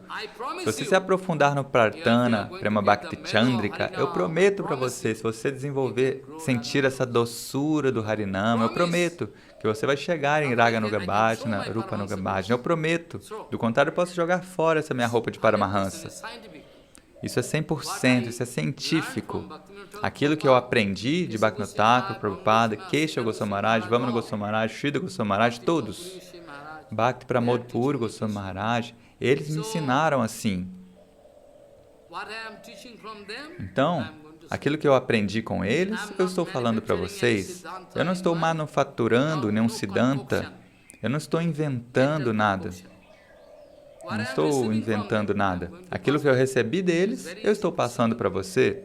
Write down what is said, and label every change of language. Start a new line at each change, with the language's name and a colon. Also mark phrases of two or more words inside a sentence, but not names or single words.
Portuguese: Se você se aprofundar no Prarthana, Prema Bhakti Chandrika, eu prometo para você, se você sentir essa doçura do Harinama, eu prometo que você vai chegar em Raga Nuga Bhajana, Rupa Nuga Bhajana, eu prometo. Do contrário, eu posso jogar fora essa minha roupa de Paramahansa. Isso é 100%, isso é científico. Aquilo que eu aprendi de Bhaktivinoda Thakur, Prabhupada, Kesha Goswami Maharaj, Vamana Goswami Maharaj, Shrita Goswami Maharaj, todos, Bhakti Pramod Puri Goswami Maharaj, eles me ensinaram assim. Então, aquilo que eu aprendi com eles, eu estou falando para vocês. Eu não estou manufaturando nenhum Siddhanta, eu não estou inventando nada. Aquilo que eu recebi deles, eu estou passando para você.